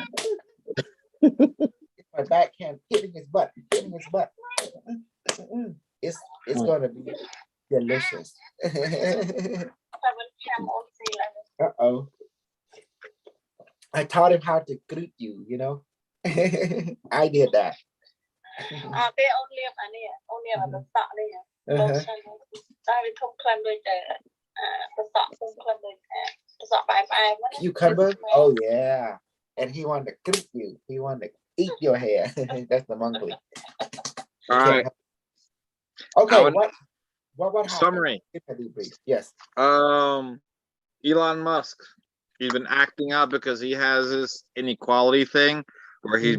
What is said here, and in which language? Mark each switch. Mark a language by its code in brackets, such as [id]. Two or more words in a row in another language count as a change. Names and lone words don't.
[en] My backhand hitting his butt, hitting his butt. It's gonna be delicious. I will come on see Uh-oh. I taught him how to greet you, you know. I did that. [km] ពេលអូនលាបអានេះអូនលាបអាប្រសក់នេះ [en] Uh-huh. [km] តែវាធំក្លិនដូចតែប្រសក់ធំក្លិនដូចប្រសក់ផ្អែមហ្នឹង [en] Cucumber? Oh yeah. And he wanted to greet you. He wanted to eat your hair. That's the monkey. all right, Okay, I would- what happened? summary. Give a debrief. Yes. Elon Musk, he's been acting out because he has this inequality thing where he's